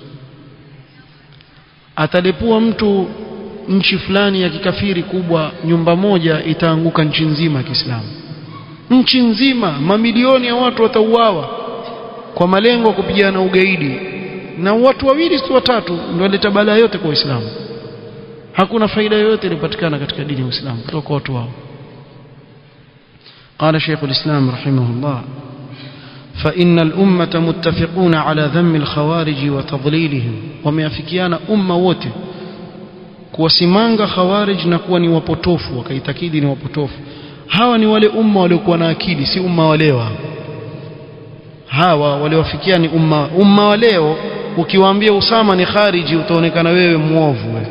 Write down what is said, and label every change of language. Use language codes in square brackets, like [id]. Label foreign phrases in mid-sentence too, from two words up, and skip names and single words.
[sw] Atalepua mtu nchi fulani ya kikafiri kubwa, nyumba moja itaanguka nchi nzima ya Kiislamu. Nchi nzima, mamilioni ya watu watauawa kwa malengo ya kupigana ugaidi, na watu wawili si watatu ndio waleta balaa yote kwa Uislamu. Hakuna faida yoyote ilipatikana katika dini ya Uislamu kutoka kwa watu wao. [ar] قال شيخ الإسلام رحمه الله: فإن الأمة متفقون على ذم الخوارج وتضليلهم. [sw] وميافكيانا أمة wote kuwasimanga khawarij na kuwa ni wapotofu, wakaitakidi ni wapotofu. Hawa ni wale umma waliokuwa na akili, si umma wa leo. Hawa waliowafikia ni umma wa leo. Ukiwaambia Usama ni khariji utaonekana wewe muovu wewe.